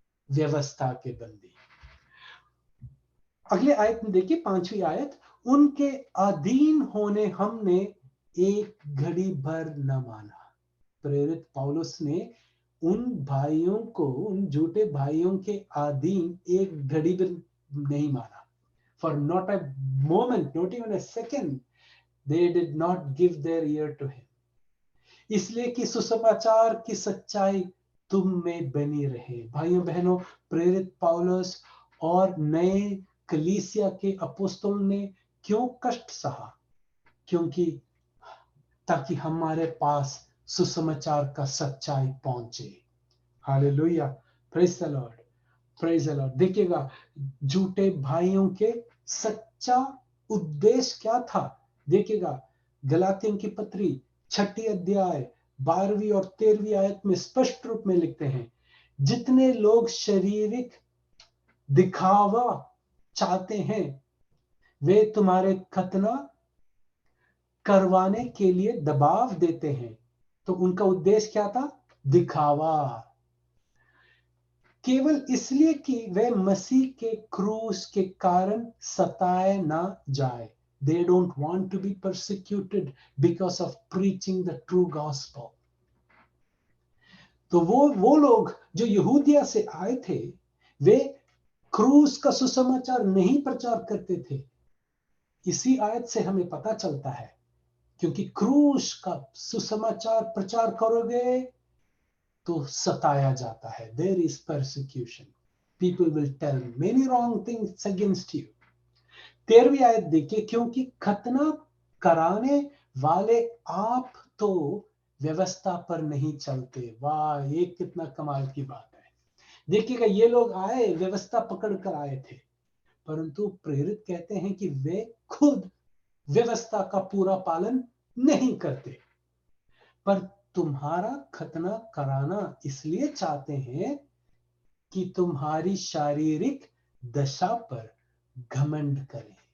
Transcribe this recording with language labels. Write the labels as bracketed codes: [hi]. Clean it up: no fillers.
[hi] व्यवस्था के बंदी। अगले आयत में देखिए, 5वीं आयत, उनके अधीन होने हमने एक घड़ी भर न माना। प्रेरित पौलुस ने उन भाइयों को, उन झूठे भाइयों के अधीन एक घड़ी भी नहीं माना। [en] For not a moment, not even a second, they did not give their ear to him. [hi] इसलिए कि सुसमाचार की सच्चाई तुम में बनी रहे। भाइयों बहनों, प्रेरित पौलुस और नए कलीसिया के अपोस्तल ने क्यों कष्ट सहा? क्योंकि ताकि हमारे पास सुसमाचार का सच्चाई पहुंचे। Hallelujah, [en] Praise the Lord, praise the Lord. [hi] देखिएगा, झूठे भाइयों के सच्चा उद्देश्य क्या था? देखिएगा, गलातियों की पत्री 6 अध्याय 12वीं और 13वीं आयत में स्पष्ट रूप में लिखते हैं, जितने लोग शारीरिक दिखावा चाहते हैं वे तुम्हारे खतना करवाने के लिए दबाव देते हैं। तो उनका उद्देश्य क्या था? दिखावा, केवल इसलिए कि वे मसीह के क्रूस के कारण सताए ना जाए। [en] They don't want to be persecuted because of preaching the true gospel. [hi] तो वो लोग जो यहूदिया से आए थे, वे क्रूस का सुसमाचार नहीं प्रचार करते थे। इसी आयत से हमें पता चलता है, क्योंकि क्रूस का सुसमाचार प्रचार करोगे तो सताया जाता है। [en] There is persecution. People will tell many wrong things against you. [hi] 13वीं आयत देखिए, क्योंकि खतना कराने वाले आप तो व्यवस्था पर नहीं चलते। वाह, ये कितना कमाल की बात है। देखिएगा, ये लोग आए, व्यवस्था पकड़ कर आए थे, परंतु प्रेरित कहते हैं कि वे खुद व्यवस्था का पूरा पालन नहीं करते, पर तुम्हारा खतना कराना इसलिए चाहते हैं कि तुम्हारी शारीरिक दशा पर घमंड करें।